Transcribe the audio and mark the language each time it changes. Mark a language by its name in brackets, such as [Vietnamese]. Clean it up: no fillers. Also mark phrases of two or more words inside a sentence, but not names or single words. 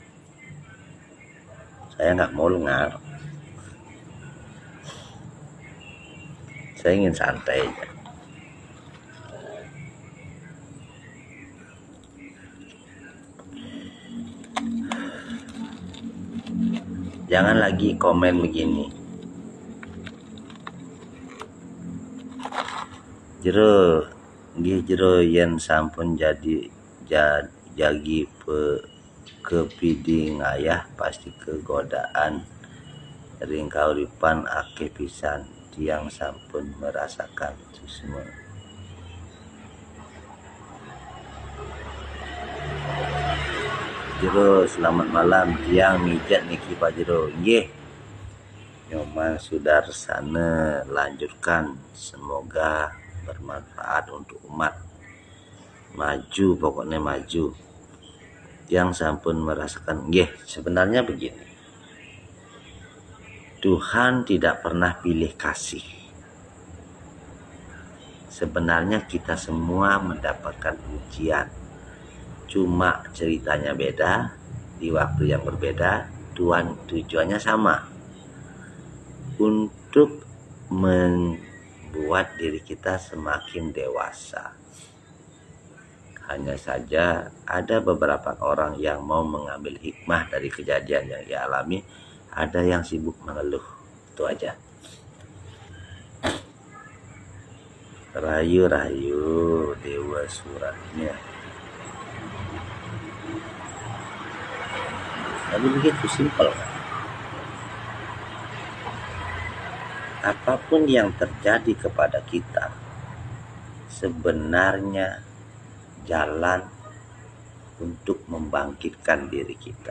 [Indonesian] Saya nggak mau lengar. Saya ingin santai aja. Jangan lagi komen begini. [Balinese] Jero yen sampun jagi kepiding ayah pasti kegodaan ring kauripan akeh pisan tiang sampun [Indonesian] merasakan itu semua. [Balinese] Jero [Indonesian] selamat malam [Balinese] tiang mijat niki Pak Jero. [Indonesian] Nggih. Nyoman Sudarsana lanjutkan, semoga bermanfaat untuk umat. Maju, pokoknya maju. Yang sampun merasakan, nggih, sebenarnya begini. Tuhan tidak pernah pilih kasih. Sebenarnya kita semua mendapatkan ujian. Cuma ceritanya beda, di waktu yang berbeda, tujuannya sama. Untuk membuat diri kita semakin dewasa. Hanya saja ada beberapa orang yang mau mengambil hikmah dari kejadian yang ia alami, ada yang sibuk mengeluh. Itu aja. [Balinese] Rayu-rayu dewa suratnya. [Indonesian] Tapi begitu simpel kan? Apapun yang terjadi kepada kita sebenarnya jalan untuk membangkitkan diri kita.